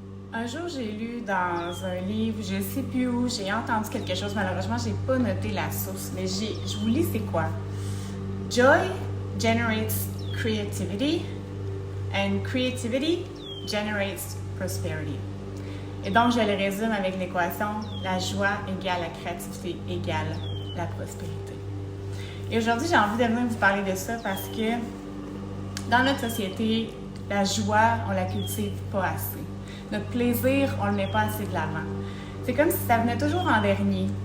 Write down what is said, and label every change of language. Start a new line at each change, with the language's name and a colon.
French: Un jour, j'ai lu dans un livre, je ne sais plus où, j'ai entendu quelque chose. Malheureusement, je n'ai pas noté la source, mais je vous lis c'est quoi.
English: Joy generates creativity and creativity generates prosperity.
French: Et donc, je le résume avec l'équation, la joie égale la créativité égale la prospérité. Et aujourd'hui, j'ai envie de venir vous parler de ça parce que dans notre société, la joie, on la cultive pas assez. Notre plaisir, on le met pas assez de l'avant. C'est comme si ça venait toujours en dernier.